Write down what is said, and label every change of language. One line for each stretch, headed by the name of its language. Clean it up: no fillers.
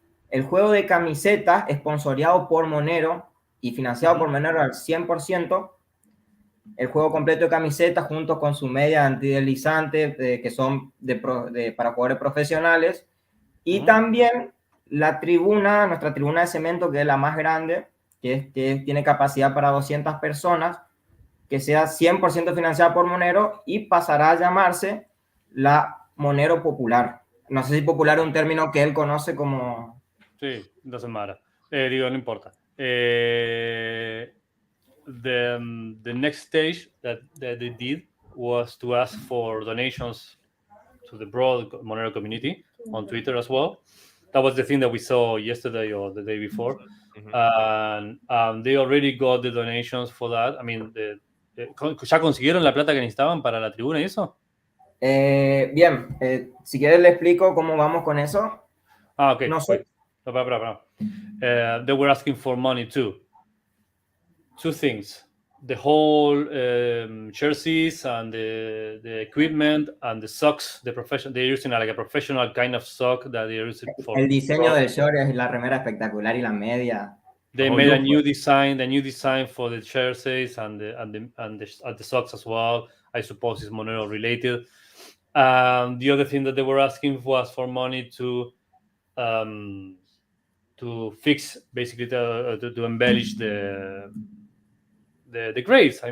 Spanish: el juego de camisetas esponsoreado por Monero y financiado por Monero al 100%, el juego completo de camisetas junto con su media antideslizante que son para jugadores profesionales, y también nuestra tribuna de cemento, que es la más grande, que tiene capacidad para 200 personas, que sea 100% financiada por Monero y pasará a llamarse la Monero Popular. no sé si popular es un término que él conoce como... Sí,
English: doesn't matter.
Spanish: Digo, no importa.
English: The next stage that they did was to ask for donations to the broad Monero community on Twitter as well. That was the thing that we saw yesterday or the day before. And they already got the donations for that. I mean,
Spanish: ¿ya consiguieron la plata que necesitaban para la tribuna y eso? Bien, si quieres le explico cómo vamos con eso.
English: Okay.
Spanish: No sé.
English: They were asking for money too. Two things: the whole jerseys and the equipment and the socks. They're using like a professional kind of sock that they're using for.
Spanish: El diseño del short es la remera espectacular y la media.
English: They made a new design for the jerseys and the socks as well. I suppose it's Monero related. The other thing that they were asking was for money to fix, basically to embellish the grades.